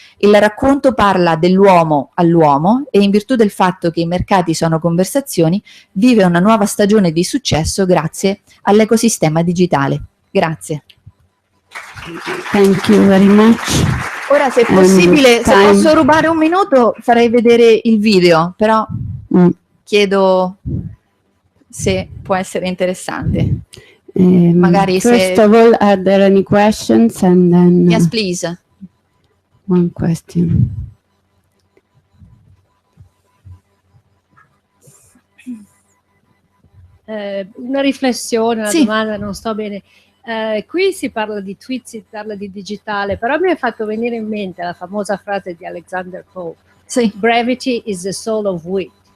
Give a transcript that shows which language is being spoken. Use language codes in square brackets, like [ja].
[it] Il racconto parla dell'uomo all'uomo e in virtù del fatto che i mercati sono conversazioni, vive una nuova stagione di successo grazie all'ecosistema digitale. Grazie. [en] Thank you very much. [it] Ora, se è possibile, se posso rubare un minuto, farei vedere il video, però chiedo se può essere interessante. Magari [en] first of all, are there any questions? And then yes, please. One question. [it] Una riflessione, una Sì. domanda, non sto bene. Qui si parla di tweet, si parla di digitale, però mi ha fatto venire in mente la famosa frase di Alexander Pope. Sì. [en] Brevity is the soul of wit.